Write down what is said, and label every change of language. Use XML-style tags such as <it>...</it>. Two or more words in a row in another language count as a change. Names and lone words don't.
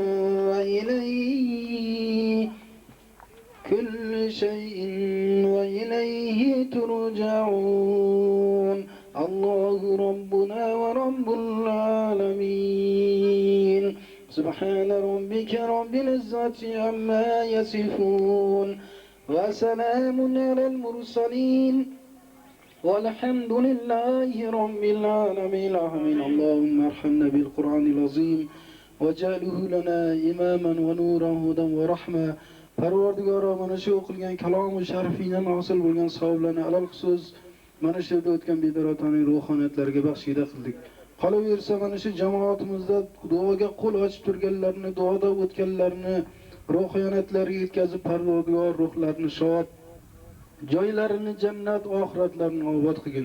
<ar>وإليه ترجعون الله ربنا ورب العالمين سبحان ربك رب العزة عما يصفون وسلام على المرسلين والحمد لله رب العالمين آمين. اللهم ارحمنا بالقرآن العظيم وجعله لنا إماما ونورا هدى ورحمة.</ar> <uz>Parvardigoro mana shu o'qilgan kalom-u sharifingdan hosil bo'lgan savoblarni alal xusus mana shu yerda o'tgan Bedor otaning ruhoniyatlariga baxshida qildik. Qolaversa mana shu jamoatimizda duoga qo'l ochib turganlarni, duoda o'tganlarni ruhoniyatlariga yetkazib, Parvardigor ruhlarini shod, joylarini jannat, oxiratlarini obod qilgin.</uz>